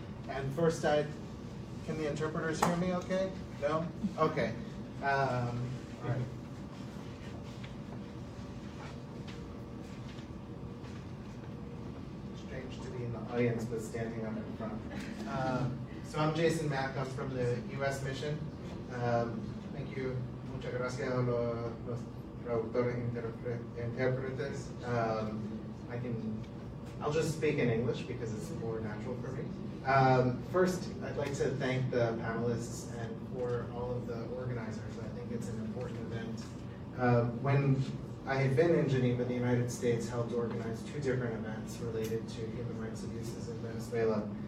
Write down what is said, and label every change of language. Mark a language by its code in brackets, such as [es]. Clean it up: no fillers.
[en] And first, can the interpreters hear me okay? No? Okay. All right. Strange to be in the audience, but standing up in front. So I'm Jason Mack. I'm from the U.S. mission. Thank you. [es] Muchas gracias a los traductores intérpretes. [en] I'll just speak in English because it's more natural for me. First, I'd like to thank the panelists and for all of the organizers. I think it's an important event. When I had been in Geneva, the United States helped organize 2 different events related to human rights abuses in Venezuela.